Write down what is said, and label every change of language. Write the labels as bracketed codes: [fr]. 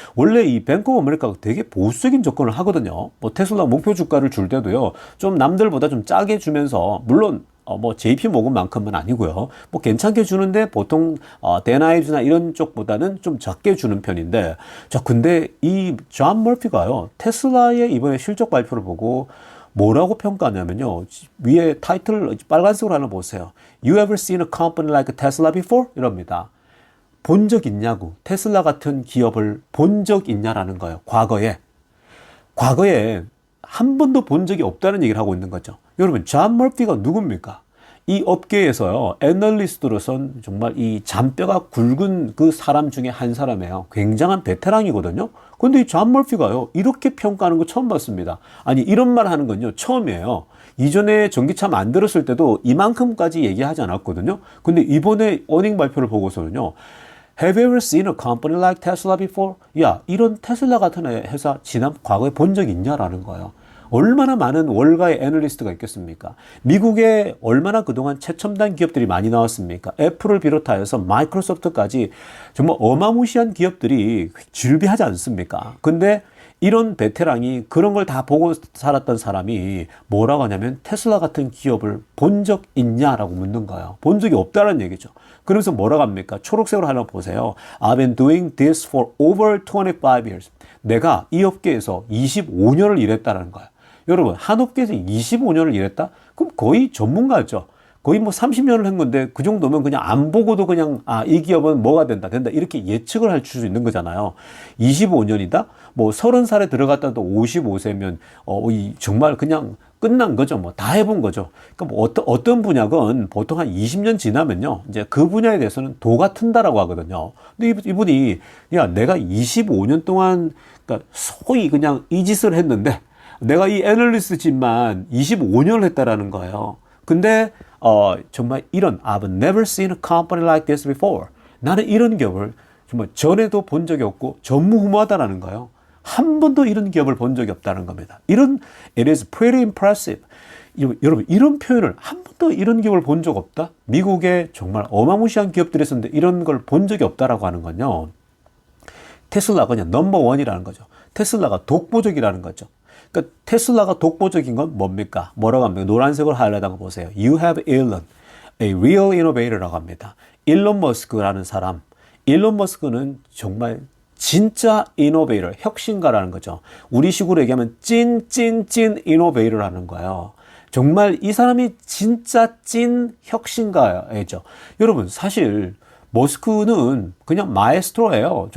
[ko] 원래 이 뱅크 오브 아메리카가 되게 보수적인 접근을 하거든요. 테슬라 목표 주가를 줄 때도요, 좀 남들보다 좀 짜게 주면서, 물론 JP 모건만큼은 아니고요. 괜찮게 주는데 보통 데나이즈나 이런 쪽보다는 좀 작게 주는 편인데, 자, 근데 이 존 머피가요, 테슬라의 이번에 실적 발표를 보고 뭐라고 평가하냐면요, 위에 타이틀을 빨간색으로 하나 보세요. [en] You ever seen a company like Tesla before? [ko] 이럽니다. 본 적 있냐고. 테슬라 같은 기업을 본 적 있냐라는 거예요. 과거에 한 번도 본 적이 없다는 얘기를 하고 있는 거죠. 여러분, 존 머피가 누굽니까? 이 업계에서요, 애널리스트로선 정말 이 잔뼈가 굵은 그 사람 중에 한 사람이에요. 굉장한 베테랑이거든요. 근데 이 존 머피가요, 이렇게 평가하는 거 처음 봤습니다. 아니, 이런 말 하는 건요, 처음이에요. 이전에 전기차 만들었을 때도 이만큼까지 얘기하지 않았거든요. 근데 이번에 어닝 발표를 보고서는요, [en] Have you ever seen a company like Tesla before? [ko] 야, 이런 테슬라 같은 회사 지난 과거에 본 적 있냐라는 거예요. 얼마나 많은 월가의 애널리스트가 있겠습니까? 미국에 얼마나 그동안 최첨단 기업들이 많이 나왔습니까? 애플을 비롯하여서 마이크로소프트까지 정말 어마무시한 기업들이 즐비하지 않습니까? 근데 이런 베테랑이 그런 걸 다 보고 살았던 사람이 뭐라고 하냐면 테슬라 같은 기업을 본 적 있냐라고 묻는 거예요. 본 적이 없다는 얘기죠. 그러면서 뭐라고 합니까? 초록색으로 하나 보세요. [en] I've been doing this for over 25 years. [ko] 내가 이 업계에서 25년을 일했다는 거예요. 여러분, 한 업계에서 25년을 일했다? 그럼 거의 전문가죠. 거의 뭐 30년을 한 건데 그 정도면 그냥 안 보고도 그냥 이 기업은 뭐가 된다 이렇게 예측을 할 수 있는 거잖아요. 25년이다? 뭐 30살에 들어갔다도 55세면 정말 그냥 끝난 거죠. 뭐 다 해본 거죠. 그러니까 뭐 어떤 분야건 보통 한 20년 지나면요, 이제 그 분야에 대해서는 도가 튼다라고 하거든요. 근데 이분이 야, 내가 25년 동안 그러니까 소위 그냥 이 짓을 했는데 내가 이 애널리스트 집만 25년을 했다라는 거예요. 근데 정말 이런 [en] I've never seen a company like this before. [ko] 나는 이런 기업을 정말 전에도 본 적이 없고 전무후무하다라는 거예요. 한 번도 이런 기업을 본 적이 없다는 겁니다. [en] It is pretty impressive. [ko] 여러분, 이런 표현을 한 번도 이런 기업을 본 적 없다? 미국의 정말 어마무시한 기업들이 있었는데 이런 걸 본 적이 없다라고 하는 건요, 테슬라가 그냥 넘버원이라는 거죠. 테슬라가 독보적이라는 거죠. 그러니까 테슬라가 독보적인 건 뭡니까? 뭐라고 합니까? 노란색으로 하이라이트한 거 보세요. [en] You have Elon, a real innovator [ko] 라고 합니다. 일론 머스크라는 사람. 일론 머스크는 정말 진짜 이노베이터, 혁신가라는 거죠. 우리식으로 얘기하면 찐 이노베이터라는 거예요. 정말 이 사람이 진짜 찐 혁신가죠. 여러분, 사실 머스크는 그냥 마에스트로예요.